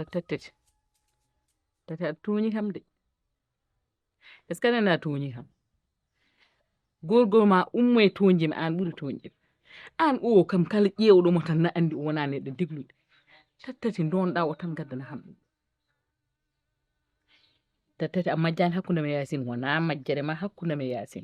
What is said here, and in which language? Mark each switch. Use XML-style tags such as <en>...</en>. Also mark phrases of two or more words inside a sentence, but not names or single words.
<ff>tattete tati aɗa tuuñi kam de</ff> <fr>est ce que</fr> <ff>nana tuuñi kam gorgol ma ummo e toñjimi an ɓuuri toñƴimi an o kam kala ƴeewɗomo tan na andi o wona neɗɗo diglude tattati donɗa o tan gaddana ham ɗum tattati a majjani hakkude me yasin wona majjere ma hakkude me yasin</ff>